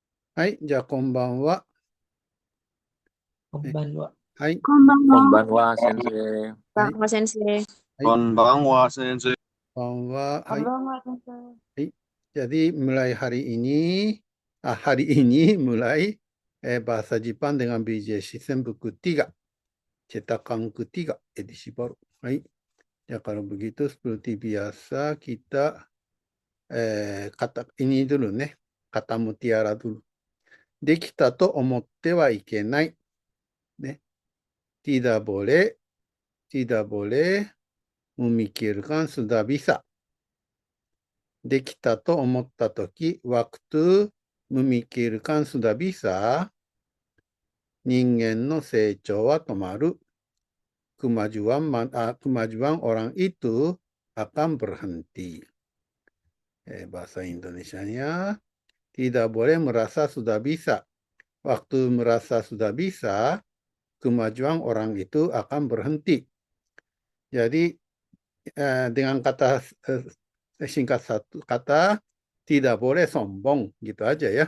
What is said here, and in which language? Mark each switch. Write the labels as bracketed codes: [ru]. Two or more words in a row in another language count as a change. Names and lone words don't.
[ja] はい、じゃあこんばんは。こんばんは。はい、こんばんは。こんばんは、先生。はい、先生。はい、こんばんは、先生。こんばんは。はい、 Konbanwa, Tante. はい. [id] Jadi mulai hari ini, hari ini mulai bahasa Jepang dengan BJ System buku 3, cetakan ketiga, edisi baru. [ja] Hai. [id] Ya kalau begitu seperti biasa kita kata ini dulu nih, kata mutiara dulu. [ja] できたと思ってはいけない。 [id] ね。Tidak boleh, tidak boleh memikirkan sudah bisa. [ja] できたと思ったとき、 [id] waktu memikirkan sudah bisa, [ja] 人間の成長は止まる。 [id] kemajuan orang itu akan berhenti. Bahasa Indonesianya, tidak boleh merasa sudah bisa. Waktu merasa sudah bisa, kemajuan orang itu akan berhenti. Jadi dengan kata singkat satu kata, tidak boleh sombong, gitu aja ya.